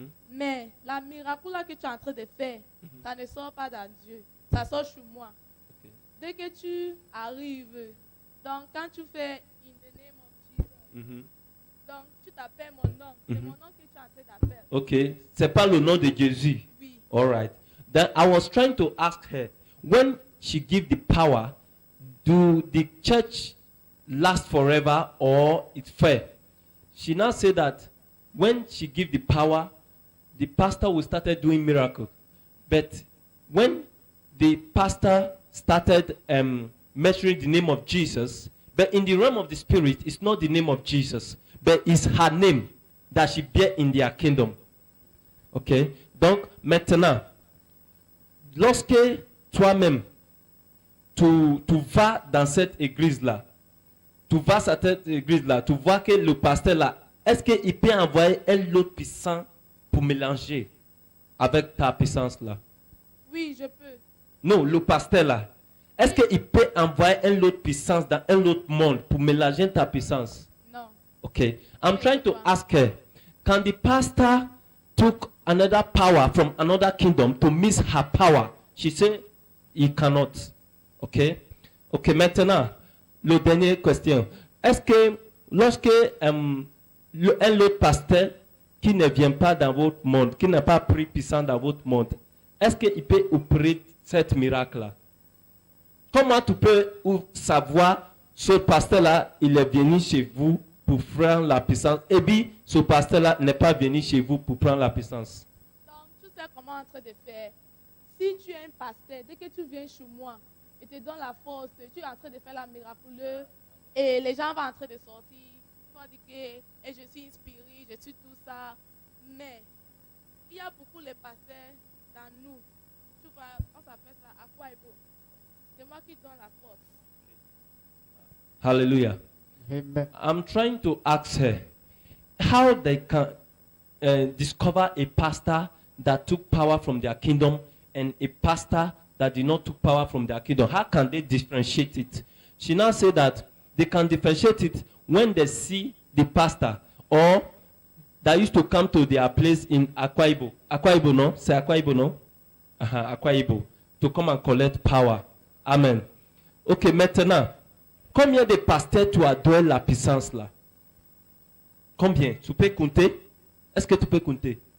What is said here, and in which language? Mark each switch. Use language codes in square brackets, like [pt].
[fr] Mais la miracle là que tu es en train de faire, ça ne sort pas dans Dieu, ça sort sur moi. [en] Okay. [fr] Dès que tu arrives, donc quand tu fais in the name of Jesus, donc tu t'appelles mon nom, c'est mon nom que tu es en train d'appeler. Okay, c'est pas le nom de Jésus. Oui. [en] All right. Then I was trying to ask her, when she give the power, do the church last forever or it's fair? She now said that when she give the power, the pastor will start doing miracle. But when the pastor started mentioning the name of Jesus, but in the realm of the spirit, it's not the name of Jesus, but it's her name that she bear in their kingdom. Ok? [fr] Donc, maintenant, lorsque toi-même, tu vas dans cette église-là, tu vois que le pasteur-là, est-ce qu'il peut envoyer un autre puissant pour mélanger avec ta puissance-là? Oui, je peux. Non, le pasteur-là, est-ce qu'il peut envoyer un autre puissance dans un autre monde pour mélanger ta puissance? Non. [en] Okay, I'm trying to ask her, can the pastor took another power from another kingdom to mix her power? She said he cannot. Okay, maintenant, le dernier question. [fr] Est-ce que lorsque un autre pasteur qui ne vient pas dans votre monde, qui n'a pas pris puissance dans votre monde, est-ce qu'il peut opérer cet miracle-là? Comment tu peux savoir ce pasteur-là, il est venu chez vous pour prendre la puissance, et puis ce pasteur-là n'est pas venu chez vous pour prendre la puissance? Donc, tu sais comment en train de faire. Si tu es un pasteur, dès que tu viens chez moi et te donne la force, tu es en train de faire la miraculeuse et les gens vont en train de sortir. Tu vas dire que je suis inspiré, je suis tout ça. Mais il y a beaucoup de pasteurs dans nous. Tu vois, on s'appelle ça Aquaibo. C'est moi qui donne la force. Hallelujah. Amen. [en] I'm trying to ask her how they can discover a pastor that took power from their kingdom and a pastor that did not take power from their kingdom. How can they differentiate it? She now said that they can differentiate it when they see the pastor or that used to come to their place in Akwa Ibom. Akwa Ibom, no? C'est Akwa Ibom, no? Akwa Ibom. To come and collect power. Amen. [fr] Ok, maintenant, combien de pasteurs tu as donné la puissance là? Combien? Tu peux compter? Est-ce que tu peux compter?